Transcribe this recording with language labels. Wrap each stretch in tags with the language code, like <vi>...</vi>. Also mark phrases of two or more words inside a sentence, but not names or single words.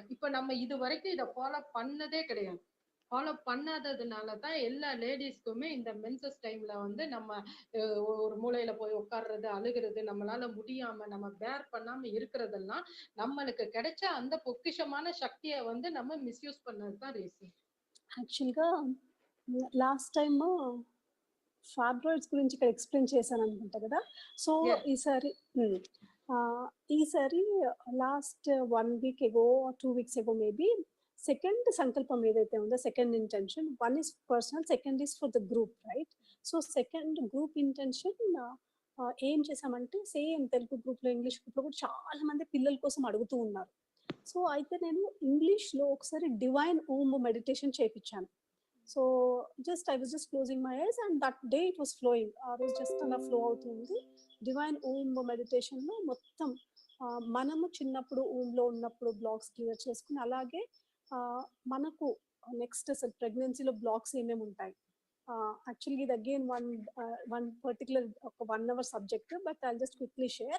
<ta>இப்ப நம்ம இது வரைக்கும் இத ஃபாலோ பண்ணதே கிடையாது. ஃபாலோ பண்ணாததுனால தான் எல்லா லேடீஸ்க்குமே இந்த</ta> <en>menses timeல</en> <ta>வந்து நம்ம ஒரு மூலையில போய் உட்கார்றது, அழுகுறது, நம்மளால முடியாம நம்ம பேர் பண்ணாம இருக்கிறதெல்லாம் நம்மளுக்கு கிடைச்ச அந்த பொக்கிஷமான சக்திய வந்து நம்ம மிஸ்யூஸ் பண்ணது தான் ரீசன்.</ta> <en>actualగా last time fibroids</en> <te>గురించి ఇక్కడ ఎక్స్‌ప్లెయిన్ చేశాననుకుంటా గదా! సో,</te> <en>Yes.</en> <te>ఈసారి ఈసారి</te> <en>last 1 week ago or 2 weeks ago maybe second</en> <te>సంకల్పం ఏదైతే ఉందో</te> <en>second intention, one is personal, second is for the group, right?</en> <te>సో,</te> <en>second group intention</en> <te>ఏం చేశామంటే</te> <en>same Telugu groupలో, English groupలో</en> <te>కూడా చాలా మంది పిల్లల కోసం అడుగుతూ ఉన్నారు. సో, అయితే నేను ఇంగ్లీష్‌లో ఒకసారి</te> <en>divine Om meditation</en> <te>చేపిచ్చాను. సో,</te> <en>I was just closing my eyes and that day it was flowing.</en> <te>ఆ రోజు జస్ట్ అలా ఫ్లో అవుతుంది.</te> <en>divine Om meditationలో</en> <te>మొత్తం మనము చిన్నప్పుడు ఓమ్‌లో ఉన్నప్పుడు</te> <en>blocks clear</en> <te>చేసుకొని, అలాగే మనకు నెక్స్ట్ అసలు ప్రెగ్నెన్సీలో బ్లాక్స్ ఏమేమి ఉంటాయి.</te> <en>యాక్చువల్‌గా ఇది again one particular ఒక 1 hour subject, but I'll just quickly share.</en>